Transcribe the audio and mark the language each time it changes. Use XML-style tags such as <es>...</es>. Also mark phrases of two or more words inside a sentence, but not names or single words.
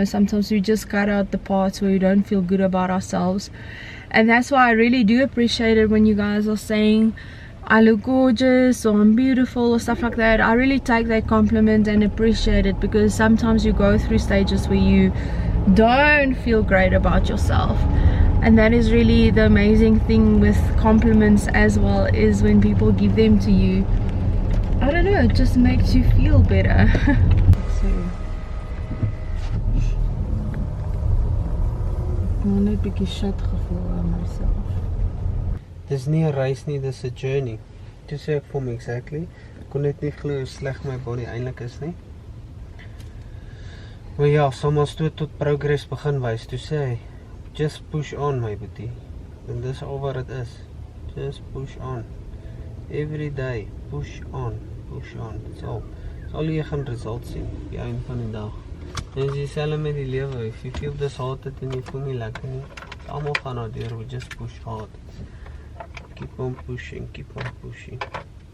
<en>Sometimes we just cut out the parts where we don't feel good about ourselves, and that's why I really do appreciate it when you guys are saying I look gorgeous or I'm beautiful or stuff like that, I really take that compliment and appreciate it, because sometimes you go through stages where you don't feel great about yourself, and that is really the amazing thing with compliments as well, is when people give them to you, I don't know, it just makes you feel better.</en> <af>So ek net 'n bietjie shit gevoel aan myself. Dis nie 'n reis nie, dis 'n journey. Toe sê ek vir hom exactly. Ek kon net nie glo hoe sleg my body eintlik is nie. Maar ja, soms toe tot progress begin wys. Toe sê hy,</af> <en>just push on my</en> <af>boetie. En dis al wat dit is.</af> <en>Just push on. Every day, push on. Push on.</en> <af>Dis al jy gaan results sien op die einde van die dag. En dis dieselfde met die lewe.</af> <en>If you feel disheartened</en> <af>en jy voel nie lekker nie, almal gaan na deur,</af> <en>we just push hard. Keep on pushing, keep on pushing.</en>